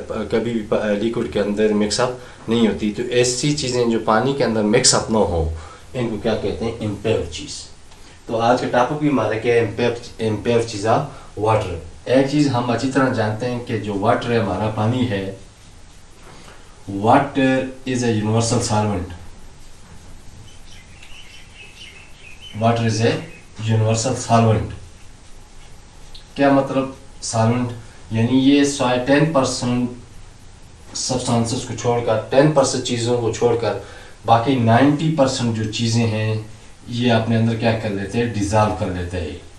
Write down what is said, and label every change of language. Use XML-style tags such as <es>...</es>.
<ur>کبھی بھی لیکوڈ کے اندر مکس اپ نہیں ہوتی۔ تو ایسی چیزیں جو پانی کے اندر مکس اپ نہ ہوں، ان کو کیا کہتے ہیں، امپیور چیز۔ تو آج کا ٹاپک بھی ہمارا کیا ہے،</ur> <en>Impurities of water.</en> <ur>ایک چیز ہم اچھی طرح جانتے ہیں کہ جو واٹر ہے، ہمارا پانی ہے،</ur> <en>water is a universal solvent. Water is a universal solvent.</en> <ur>کیا مطلب solvent؟ یعنی یہ 10% سبسٹانسز کو چھوڑ کر، 10% چیزوں کو چھوڑ کر، باقی 90% جو چیزیں ہیں یہ اپنے اندر کیا کر لیتے ہیں، ڈیزالو کر لیتے ہیں۔</ur>